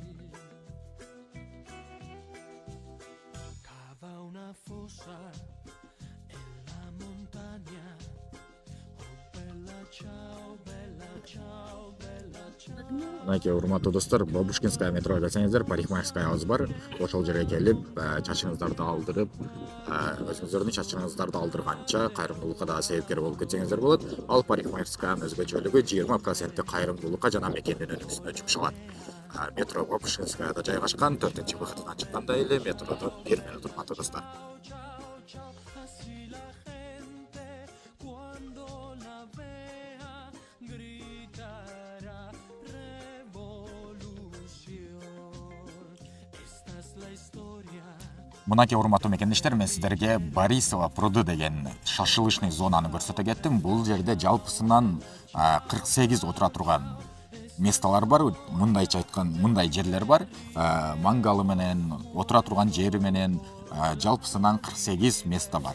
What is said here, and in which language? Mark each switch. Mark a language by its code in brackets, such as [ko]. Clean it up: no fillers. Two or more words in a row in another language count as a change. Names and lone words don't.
[es] Cava una fosa en la montaña. [it] Oh, bella ciao, bella ciao, bella ciao. [ky] Мынакей урматтуу достор, Бабушкинская метроға келсеңиздер, парикмахерскаябыз бар. Ошол жерге келип, чачыңыздарды алдырып, өзүңүздөрдүн чачыңыздарды алдырганча кайрымдуулукка да себепкер болуп кетсеңиздер болот. Ал парикмахерскаянын өзгөчөлүгү 20% кайрымдуулукка жана мекендин өнүгүүсүнө жумшалат. Метро Бабушкинскаяда жайгашкан, 4-выходунан чыкканда эле метродон 1 минут урматтуу достор. [es] Así la gente cuando la vea gritará revolución. Esta es la historia. [ky] Мынакей урматтуу мекендештер, мен сиздерге Борисово пруду деген [ru] шашылышный зонаны [ky] көрсөтө кеттим. Бул жерде жалпысынан 48 отура турган месталар бар. Мындайча айткан, мындай жерлер бар. Мангалы менен, отура турган жери менен жалпысынан 48 места бар.